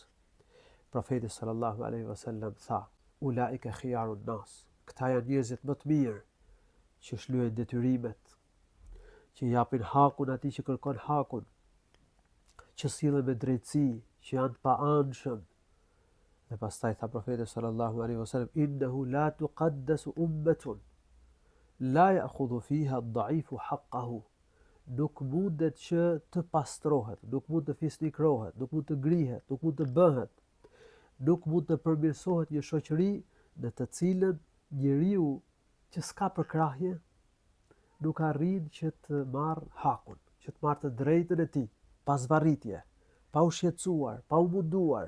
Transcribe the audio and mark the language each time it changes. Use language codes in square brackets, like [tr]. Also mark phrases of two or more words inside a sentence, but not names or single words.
[ar] Profeti صلى الله عليه وسلم tha: "أولئك خيار الناس." [sq] Këta janë njerëzit më të mirë që shlyejnë detyrimet, që japin hakun atij që kërkon hakun, që sillen me drejtësi, që janë të paanshëm. Dhe pastaj tha profeti [ar] صلى الله عليه وسلم: "إنه لا تقدس أمة لا يأخذ فيها الضعيف حقه." [sq] Nuk mundet që të pastrohet, nuk mund të fisnikrohet, nuk mund të grihet, nuk mund të bëhet, nuk mund të përmirësohet një shoqëri në të cilën njeriu që s'ka përkrahje nuk arrin që të marrë hakun, që të marrë të drejtën e tij, pa zvarritje, pa u shqetësuar, pa u munduar.